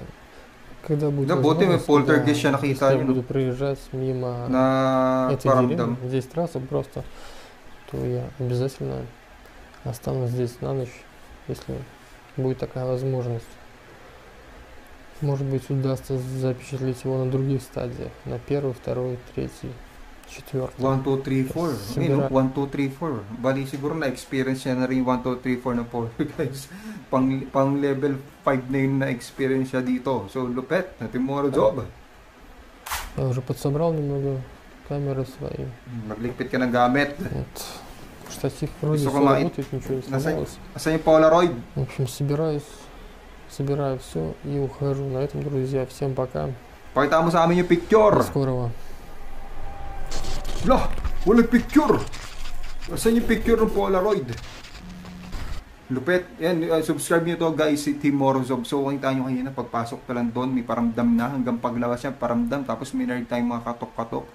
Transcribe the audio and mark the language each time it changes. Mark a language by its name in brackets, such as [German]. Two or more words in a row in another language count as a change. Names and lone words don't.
[Russian] Когда будет возможность, я буду проезжать мимо этой деревни, здесь трасса просто, то я обязательно останусь здесь на ночь, если будет такая возможность. Может быть, удастся запечатлеть его на других стадиях. На 1, 2, 3, 4. 1, 2, 3, 4. [Filipino] Ayun, 1, 2, 3, 4. Bali siguro na-experience siya na rin 1, 2, 3, 4 na poltergeist. Pang level 5 na yun na-experience siya dito. So, lupet. Natin mo job. [Russian] Я уже подсобрал немного камеры свои. [Filipino] Magligpit ka ng gamit. [Russian] Вот. Штатив вроде все работает, ничего не сломалось. [Filipino] Asa yung Polaroid? [Russian] В общем, собираю все и ухожу. На этом, друзья, всем пока. [Filipino] Pakita mo sa amin yung picture. [Russian] До скорого. [Filipino] Lah, walang picture. Asan yung picture ng Polaroid? Lupet. Yan, subscribe nyo to guys, si Team Morozov. So, kita nyo kanina, pagpasok pa lang doon, may paramdam na. Hanggang paglabas siya, paramdam. Tapos may narinig tayong mga katok-katok.